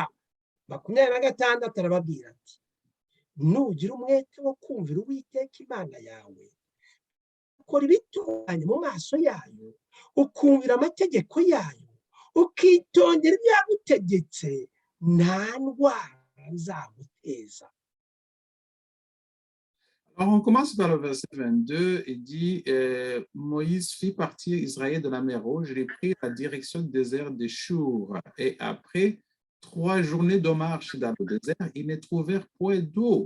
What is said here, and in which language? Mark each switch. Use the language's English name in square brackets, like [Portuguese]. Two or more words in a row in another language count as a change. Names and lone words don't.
[Kinyarwanda] 26 arababwira ati nugira umwete wo kumvira Uwiteka Imana yawe ukora ibitunganye mu maso yayo ukumvira amategeko yayo ukitondera ibyo yagutegetse nta ndwara nzaguteza. [French] Alors, on commence par le verset 22. Il dit Moïse fit partir Israël de la mer Rouge, il prit la direction du désert de Chour. Et après 3 journées de marche dans le désert, ils ne trouvèrent point d'eau.